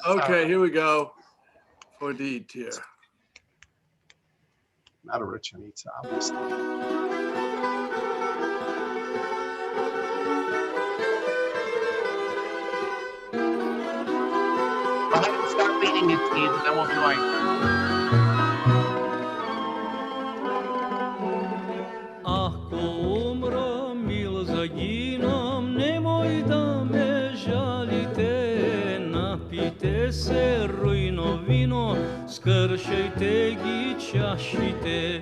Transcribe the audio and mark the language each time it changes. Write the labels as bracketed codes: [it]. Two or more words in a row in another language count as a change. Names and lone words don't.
[en] Okay, here we go. For the tier. Not a Rutchenica, obviously. Go ahead and start reading it, Steve, and then we'll join. [mk] Ако умрем или загинем, немој да ме жалите, напите се рујно вино, скршајте ги чашите.